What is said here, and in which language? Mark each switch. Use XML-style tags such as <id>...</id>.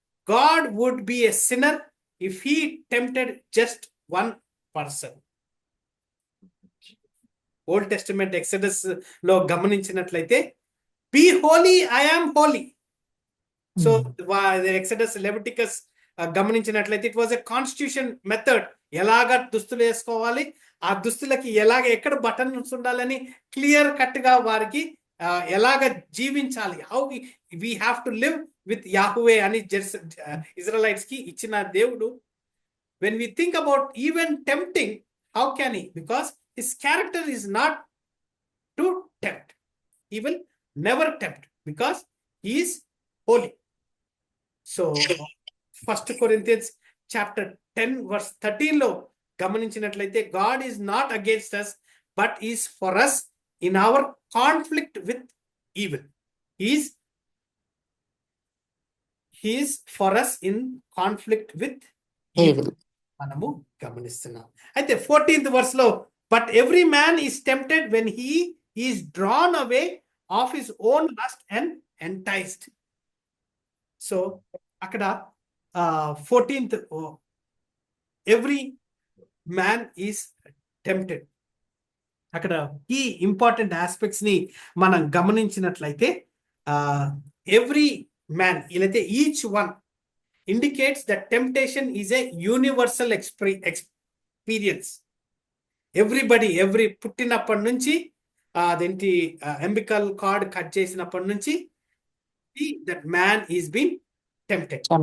<en>God would be a sinner if he tempted just one person. Old Testament Exodus</en> <te>lo గమనించినట్లయితే,</te> <en>be holy, I am holy. So the Exodus, Leviticus</en> <te>గమనించినట్లయితే,</te> <en>it was a constitution method.</en> <te>ఎలాగా దుస్తులు వేసుకోవాలి, ఆ దుస్తులకి ఎలాగ ఎక్కడ buttons ఉండాలని clear cut గా వారికి ఎలాగ జీవించాలి,</te> <en>how we have to live with Yahweh</en> <te>అని ఇజ్రాయలైట్స్ కి ఇచ్చిన దేవుడు.</te> <en>When we think about even tempting, how can he? Because his character is not to tempt. He will never tempt because he is holy. So 1 Corinthians chapter 10 verse 13</en> <te>లో గమనించినట్లయితే,</te> <en>God is not against us but is for us in our conflict with evil. He is for us in conflict with evil.</en> <te>మనము గమనిస్తున్నాం. అయితే</te> <en>14th verse లో, but every man is tempted when he is drawn away of his own lust and enticed. So అక్కడ 14th, every man is tempted.</en> <te>అక్కడ ఈ important aspects ని మనం గమనించినట్లయితే, every man ఇలాతే each one</te> <en>indicates that temptation is a universal experience.</en> <te>Everybody, every పుట్టినప్పటి నుంచి అదేంటి ఎంబికల్ card cut చేసినప్పటి నుంచి</te> <en>that man is being tempted.</en>